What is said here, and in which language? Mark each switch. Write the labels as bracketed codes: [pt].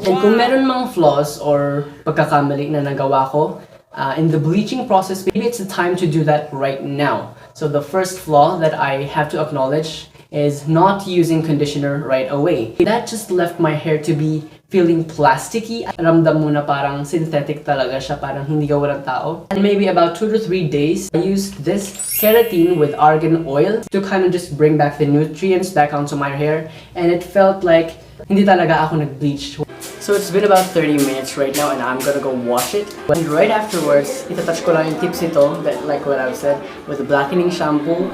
[en] And [tl] kung meron mga [en] flaws or [tl] pagkakamali na nagawa ko [en] in the bleaching process, maybe it's the time to do that right now. So the first flaw that I have to acknowledge is not using conditioner right away. That just left my hair to be feeling plasticky. [tl] Ramdam mo na parang synthetic talaga siya, parang hindi gawa ng tao. [en] And maybe about 2 to 3 days, I used this keratin with argan oil to kind of just bring back the nutrients back onto my hair. And it felt like [tl] hindi talaga ako nag-bleach. [en] So it's been about 30 minutes right now and I'm gonna go wash it. And right afterwards, [tl] itatouch ko lang yung tips nito, [en] that, like what I've said, with the blackening shampoo.